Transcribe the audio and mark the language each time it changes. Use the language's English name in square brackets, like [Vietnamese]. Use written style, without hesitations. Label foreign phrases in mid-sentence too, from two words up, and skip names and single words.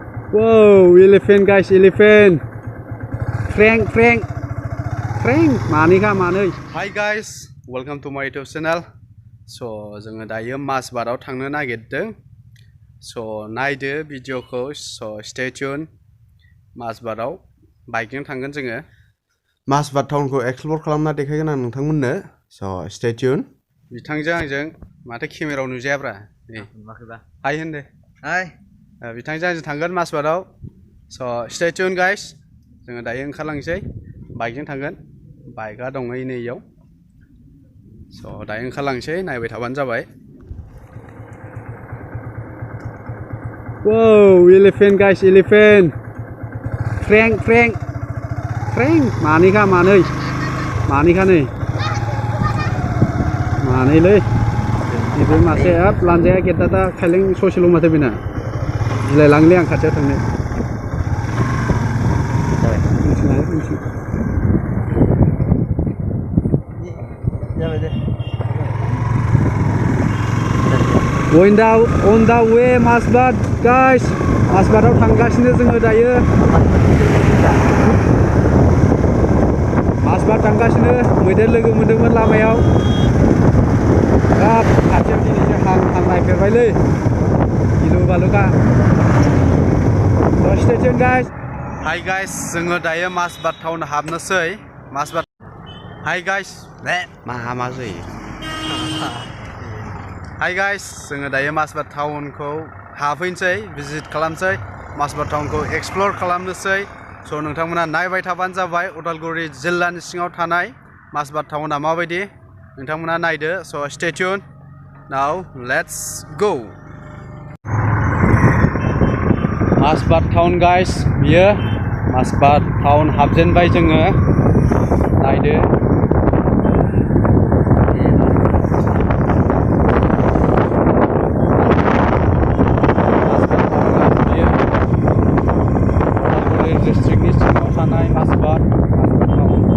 [English] Wow, elephant guys, elephant. Frank. Mani ka mani. Hi guys, welcome to my YouTube channel. So, [Bodo] जोङो दायो माजबातआव थांनो नागिरदों. So, नायदो भिडिअखौ. [English] So, stay tuned. [Bodo] माजबातआव बाइकजों थांगोन जोङो. माजबाट टाउनखौ एक्सप्लोर खालामना देखायगोन आं नोंथांमोननो. [English] So, stay tuned. [Bodo] बिथांजों आंजों माथो केमेरायाव नुजायाब्रा. हाय होनदो. हाय. बिथांजों आंजों थांगोन माजबातआव. [English] So, stay tuned guys. [Bodo] जोङो दायो ओंखारलांसै. बाइकजों थांगोन. बाइकआ दङ नैयाव. So, दायो ओंखारलांसै नायबाय थाबानो जाबाय. [English] Wow, elephant guys, elephant. Frank. Mani ka mani. [Bodo] Mani ka नै. मानैलै बेबो मासे हाब लानजाया गेद्दादा खायलें ससेल' माथो बेना गिलायलाङोलै आं खाथियाव थांनो [English] on the way Mazbat guys [Bodo] Mazbatआव थांगासिनो जोङो दायो Mazbat थांगासिनो मैदेर लोगो मोनदोंमोन लामायाव हाब खाथियाव दिनैसो हां नायफेरबायलै गिलु बालुखा [English] stay tuned guys Hi guys [Bodo] जोङो दायो माजबाट टाउन हाबनोसै माजबाट [English] Hi guys [Bodo] मा जायो [English] Hi guys [Bodo] जोङो दायो माजबाट टाउनखौ हाबफैनोसै भिजिट खालामसै माजबाट टाउनखौ एक्सप्लोर खालामनोसै स' नोंथांमोना नायबाय थाबानो जाबाय उदालगुरि जिल्लानि सिङाव थानाय माजबाट टाउना माबायदि नोंथांमोना नायदो स' [English] stay tuned now let's go [Bodo] Mazbat टाउन guys बियो Mazbat टाउन हाबजेनबाय जोङो नायदो उदालगुरि डिस्ट्रिक्टनि सिङाव थानाय Mazbat टाउन